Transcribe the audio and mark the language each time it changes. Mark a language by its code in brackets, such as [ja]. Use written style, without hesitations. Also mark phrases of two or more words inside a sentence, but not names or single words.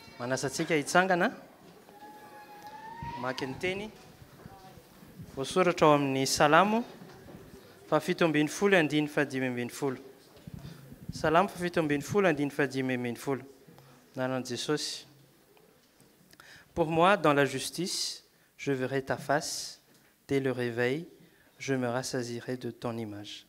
[mg] Manasantsika hitsangana. Maky ny teny. Voasoratra ao amin'ny Salamo 7:5-5:10. Salamo 7:5-5:10. Nanan Jesosy. [fr] Pour moi, dans la justice, je verrai ta face. Dès le réveil, je me rassasirai de ton image.